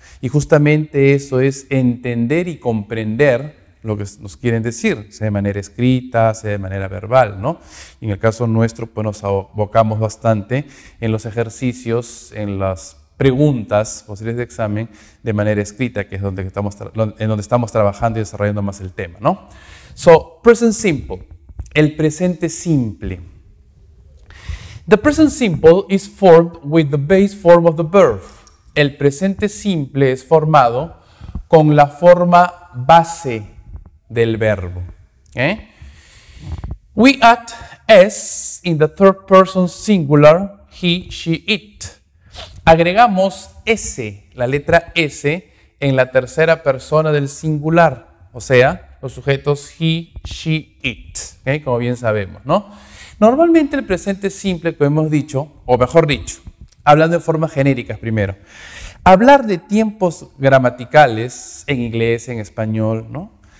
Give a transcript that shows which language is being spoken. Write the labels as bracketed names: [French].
[Spanish] Y justamente eso es entender y comprender lo que nos quieren decir, sea de manera escrita, sea de manera verbal, ¿no? Y en el caso nuestro, pues nos abocamos bastante en los ejercicios, en las preguntas posibles de examen de manera escrita, que es donde estamos trabajando y desarrollando más el tema, ¿no? [English] So, present simple, [Spanish] el presente simple. [English] The present simple is formed with the base form of the verb. [Spanish] El presente simple es formado con la forma base del verbo. ¿Okay? [English] We add s in the third person singular, he, she, it. [Spanish] Agregamos S, la letra S, en la tercera persona del singular, o sea, los sujetos he, she, it, ¿okay? Como bien sabemos, ¿no? Normalmente el presente simple, como hemos dicho, o mejor dicho, hablando de formas genéricas primero, hablar de tiempos gramaticales en inglés, en español, ¿no?